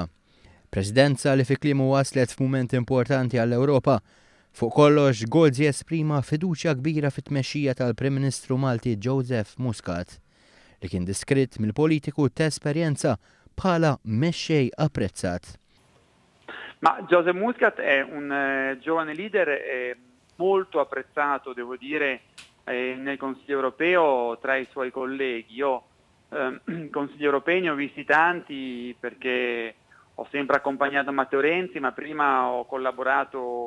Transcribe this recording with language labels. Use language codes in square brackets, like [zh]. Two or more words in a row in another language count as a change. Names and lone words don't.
[mt] Presidenza li fi kliemu waslet f'mument importanti għall-Ewropa. Fuq kollox, Gozzi esprima fiduċja kbira fit-tmexxija tal-Prim Ministru Malti Joseph Muscat, li kien diskritt mill-politiku ta' esperjenza bħala mexxej apprezzat. [it] Ma Joseph Muscat è un giovane leader molto apprezzato, devo dire, nel Consiglio europeo tra i suoi colleghi. Io Consigli europei ne ho visti tanti perché ho sempre accompagnato Matteo Renzi, ma prima ho collaborato